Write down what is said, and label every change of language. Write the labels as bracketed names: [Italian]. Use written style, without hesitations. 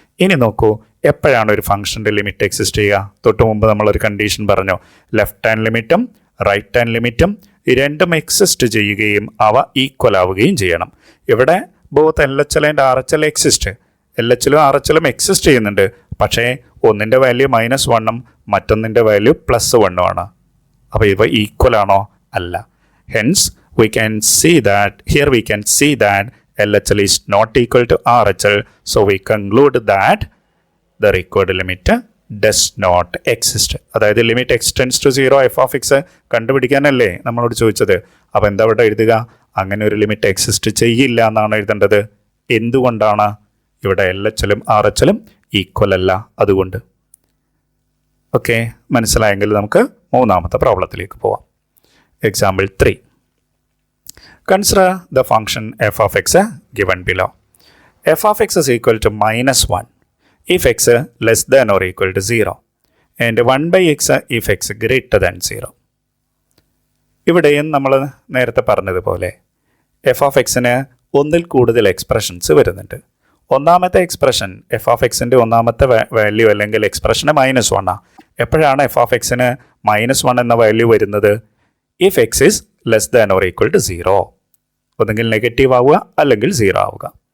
[Malayalam] ഇനി നോക്കൂ, എപ്പോഴാണ് ഒരു ഫംഗ്ഷൻ്റെ ലിമിറ്റ് എക്സിസ്റ്റ് ചെയ്യുക? തൊട്ട് മുമ്പ് നമ്മളൊരു കണ്ടീഷൻ പറഞ്ഞു, ലെഫ്റ്റ് ഹാൻഡ് ലിമിറ്റും റൈറ്റ് ഹാൻഡ് ലിമിറ്റും രണ്ടും എക്സിസ്റ്റ് ചെയ്യുകയും അവ ഈക്വൽ ആവുകയും ചെയ്യണം. ഇവിടെ [English] Both LHL and RHL exist. [Malayalam] LHLും RHLും exist ചെയ്യുന്നുണ്ട്, പക്ഷേ ഒന്നിൻ്റെ വാല്യൂ -1ഉം മറ്റൊന്നിൻ്റെ വാല്യൂ +1ഉം ആണ്. അപ്പോൾ ഇവ ഈക്വൽ ആണോ? അല്ല. Hence [English] we can see that LHL is not equal to RHL, so we conclude that the required limit does not exist. [Malayalam] അതായത് [English] limit x tends to 0 f of x [Malayalam] കണ്ടുപിടിക്കാനല്ലേ നമ്മളോട് ചോദിച്ചത്. അപ്പോൾ എന്താ ഇവിടെ എഴുതുക? അങ്ങനെ ഒരു ലിമിറ്റ് എക്സിസ്റ്റ് ചെയ്യില്ല എന്നാണ് എഴുതേണ്ടത്. എന്തുകൊണ്ടാണ്? ഇവിടെ LHLും RHLും ഈക്വൽ അല്ല, അതുകൊണ്ട്. ഓക്കെ, മനസ്സിലായെങ്കിൽ നമുക്ക് മൂന്നാമത്തെ പ്രോബ്ലത്തിലേക്ക് പോവാം. [English] Example 3. Consider the function f of x given below. f of x is equal to -1 if x less than or equal to 0 and 1 by x if x greater than 0. [Malayalam] ഇവിടെയും നമ്മൾ നേരത്തെ പറഞ്ഞതുപോലെ F of എക്സിന് ഒന്നിൽ കൂടുതൽ expressions വരുന്നുണ്ട്. ഒന്നാമത്തെ expression F of എക്സിൻ്റെ ഒന്നാമത്തെ വാല്യൂ അല്ലെങ്കിൽ എക്സ്പ്രഷന് -1 ആണ്. എപ്പോഴാണ് എഫ് ഓഫ് എക്സിന് -1 എന്ന വാല്യൂ വരുന്നത്? [English] if x is less than or equal to 0, [Malayalam] ഒന്നെങ്കിൽ നെഗറ്റീവ് ആവുക അല്ലെങ്കിൽ 0 ആവുക.